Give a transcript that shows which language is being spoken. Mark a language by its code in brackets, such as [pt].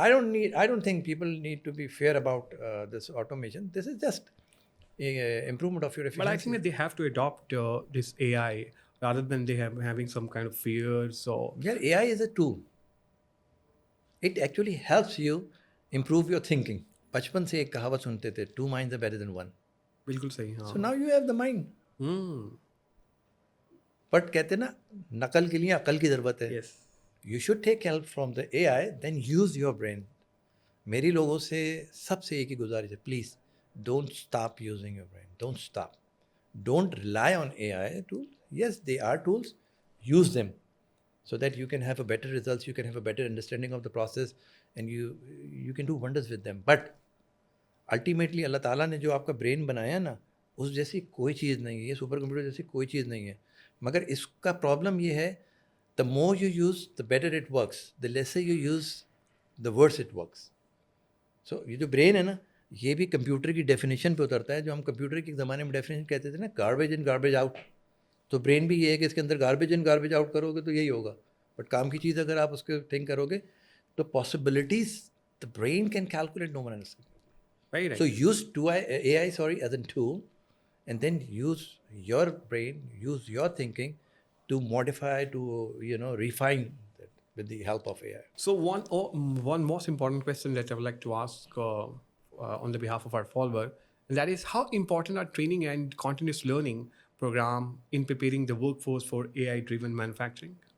[en] I don't think people need to be fear about this automation. This is just improvement of your efficiency. But I think that they have to adopt this AI rather than they having some kind of fears or. Yeah, AI is a tool. It actually helps you improve your thinking. [hi] बचपन से एक कहावत सुनते थे, [en] 2 minds are better than 1. [hi] बिल्कुल सही हाँ. [en] So now you have the mind. [hi] But कहते ना, नकल के लिए अकल की ज़रूरत है. [en] Yes. You should take help from the AI, then use your brain. मेरी लोगों से सबसे एक ही गुजारिश है, please don't stop using your brain. Don't stop. Don't rely on AI tools. Yes, they are tools. Use them so that you can have a better results, you can have a better understanding of the process, and you can do wonders with them. [hi] But ultimately अल्लाह ताला ने जो आपका brain बनाया ना, उस जैसी कोई चीज़ नहीं है, ये सुपर कंप्यूटर जैसी कोई चीज़ नहीं है. मगर इसका प्रॉब्लम ये है, [en] the more you use, the better it works. The lesser you use, the worse it works. [hi] So ये जो ब्रेन है ना, ये भी कंप्यूटर की डेफिनेशन पे उतरता है. जो हम कंप्यूटर के ज़माने में डेफिनेशन कहते थे ना, गार्बेज इन गार्बेज आउट. तो ब्रेन भी ये है कि इसके अंदर गार्बेज इन गार्बेज आउट करोगे तो यही होगा. बट काम की चीज़ अगर आप उसके थिंक करोगे तो [en] Possibilities the brain can calculate, no one else. Right. So use AI as a tool, and then use your brain, use your thinking to modify, to refine that with the help of AI. So one most important question that I would like to ask on the behalf of our follower, and that is, how important are training and continuous learning program in preparing the workforce for AI-driven manufacturing?